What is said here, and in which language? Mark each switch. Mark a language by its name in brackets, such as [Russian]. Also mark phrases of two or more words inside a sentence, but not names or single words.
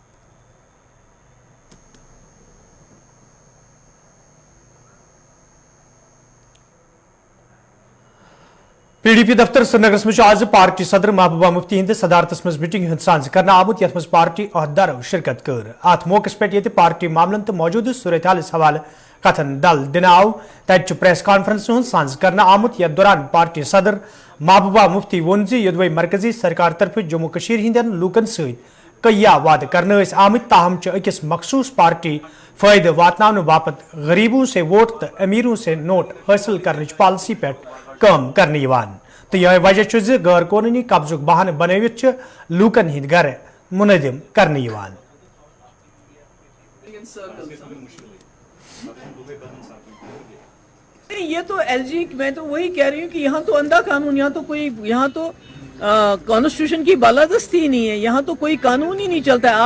[Kashmiri] پی ڈی پی دفتر سری نگر مز آز پارٹی صدر محبوبہ مفتی ہند صدارتس مز میٹنگ ہند سانز کرنا آمت، یتھ مز پارٹی عہدیدارو شرکت کر۔ ات موقع پہ یہ پارٹی معاملن تو موجودہ صورتحالس حوالہ کتھن دل دن آو، تتہ [English] press conference [Kashmiri] ہند سانز کرنا آمت، یتھ دوران پارٹی صدر محبوبہ مفتی وون زِ مرکزی سرکار طرف جموں کشمیر ہندین لوکن ست کیا وعدہ کرنے آمت، تاہم اکس مخصوص پارٹی فائدہ واتن باپت [Urdu] غریبوں سے ووٹ [Kashmiri] تو [Urdu] امیروں سے نوٹ [Kashmiri] حاصل کرنے پالسی پہ کام کرنے تو یہ وجہ زِ غیر قانونی قبضک بہانہ بنوت لوکن ہند گھر منہدم کرنے۔ [Urdu] یہ تو ایل جی میں تو وہی کہہ رہی ہوں کہ یہاں تو اندھا قانون، یہاں تو کانسٹیٹیوشن کی بالادستی ہی نہیں ہے، یہاں تو کوئی قانون ہی نہیں چلتا ہے۔